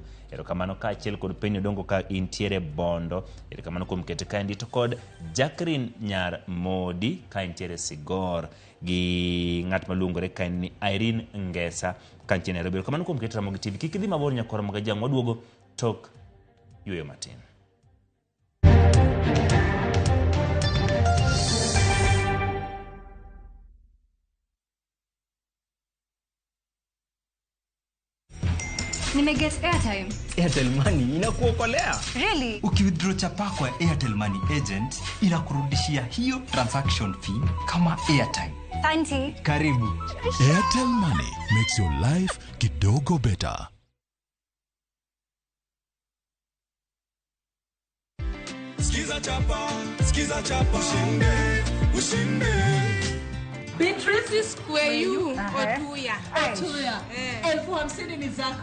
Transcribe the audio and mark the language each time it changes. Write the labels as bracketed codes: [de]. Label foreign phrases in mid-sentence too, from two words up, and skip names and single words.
[luo] Erokamano ka achiel kod Penny Odongo ka entiere Bondo. Erokamano kuom keto ka to kod Jacqueline Nyar Modi ka entiere Sigor. Gi ng'at maluongore ka ni Irene Ngesa ka entiere Nairobi. Erokamano kuom keto Ramogi TV. Kik idhi mabor nyakora Magajang, waduogo tok yueyo matin. [sw] Nimeget airtime. Airtel Money inakuokolea. [en] Really? [sw] Ukiwithdraw chapa kwa Airtel Money agent inakurudishia hiyo [en] transaction fee [sw] kama airtime. Auntie. Karibu. [en] Airtel Money makes your life kidogo better. [sw] Skiza chapa, ushinde. Beatrice Square you Otuya. Otuya. 50,000 ni zako.